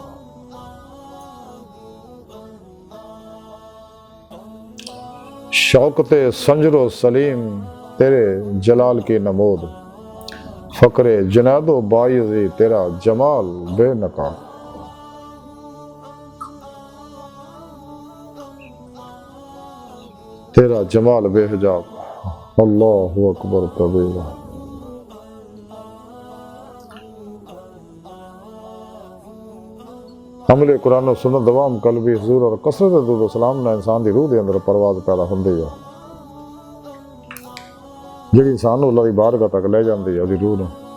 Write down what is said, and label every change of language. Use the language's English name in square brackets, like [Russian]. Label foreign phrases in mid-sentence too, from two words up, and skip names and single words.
[Urdu] شوکتے سنجرو سلیم تیرے جلال کی نمود، فقرے جنیدو بایزی تیرا جمال بے نقاب. تیرا جمال بے حجاب, [Arabic] الله أكبر كبيرا. [Punjabi] حملے قرآن اور سنت دوام قلبی حضور اور کثرت درود سلام نا انسان کی روح کے اندر پرواز پیدا ہوندی ہے، جہڑی انسان نوں اللہ دی بارگاہ تک لے جاتی ہے اسدی روح نوں.